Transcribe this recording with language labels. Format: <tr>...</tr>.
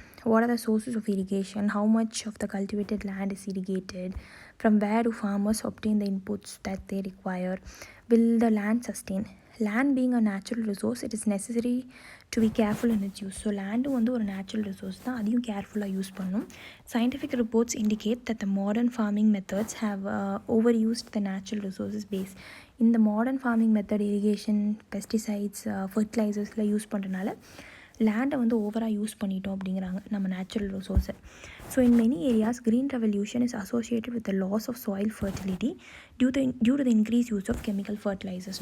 <en>What are the sources of irrigation? How much of the cultivated land is irrigated? From where do farmers obtain the inputs that they require? Will the land sustain? Land being a natural resource, it is necessary to be careful in its use.</en> <ta>So land வந்து ஒரு natural resource தான், அதையும் கேர்ஃபுல்லாக use பண்ணணும்.</ta> <en>Scientific reports indicate that the modern farming methods have overused the natural resources base.</en> <ta>இந்த modern farming method irrigation, pesticides, ஃபர்டிலைசர்ஸ்லாம் use பண்ணுறதுனால லேண்டை வந்து ஓவராக யூஸ் பண்ணிட்டோம் அப்படிங்கிறாங்க நம்ம natural ரிசோர்ஸை.</ta> <en>So in many areas green revolution is associated with the loss of soil fertility due to the increase use of chemical fertilisers.</en>